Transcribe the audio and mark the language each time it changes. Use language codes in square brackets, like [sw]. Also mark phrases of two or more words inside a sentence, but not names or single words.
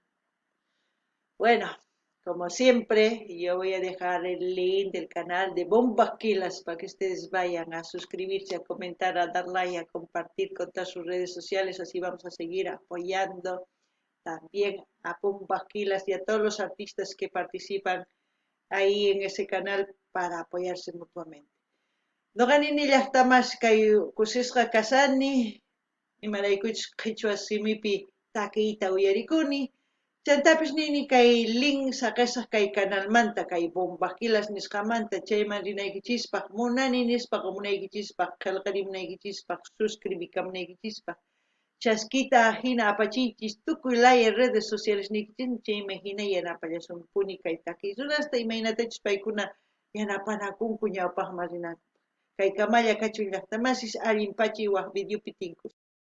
[es] Bueno, como siempre, yo voy a dejar el link del canal de Bombas Quilas para que ustedes vayan a suscribirse, a comentar, a dar like, a compartir con todas sus redes sociales. Así vamos a seguir apoyando también a Bombas Quilas y a todos los artistas que participan ahí en ese canal para apoyarse mutuamente. [qu] No ganin ni llaqtamas kay kusisqa kasani imaraykuchus qhichwa simipi takiyta uyarikuni Chantapish nini kay link saqesaq kay canalmanta kay bombaquilas nisqamanta chayman rinaykichispaq munani nispaq munaykichispaq qillqarimunaykichispaq suscribikamunaykichispaq chasquita hina apachiychis tukuy laya [es] redes sociales [qu] nikichis chayman hina yanapallasunkuni kay takiy runasta imaynatachus paykuna yanapanakunku ñawpaqman rinanku kay Kamalla Kachuy llaqtamasis allin pachiy waq videopi tinkus